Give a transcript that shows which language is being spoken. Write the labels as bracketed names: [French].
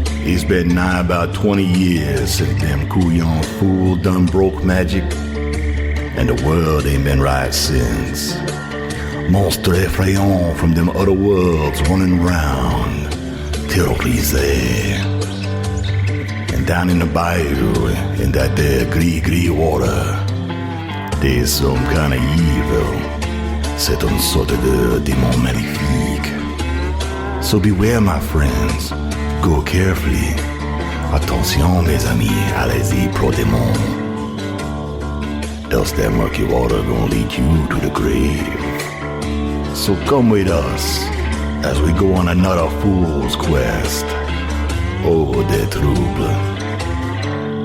[English] It's been nigh about 20 years since them Couillon fool done broke magic, and the world ain't been right since. Monstre effrayant from them other worlds running round, terrorisé. And down in the bayou, in that there gris water, there's some kind of evil. [French] C'est une sorte de démon maléfique. [English] So beware, my friends. Go carefully. Attention, mes amis, allez-y, pro démon. Else that murky water gonna lead you to the grave. So come with us as we go on another fool's quest. [French] Oh, de trouble.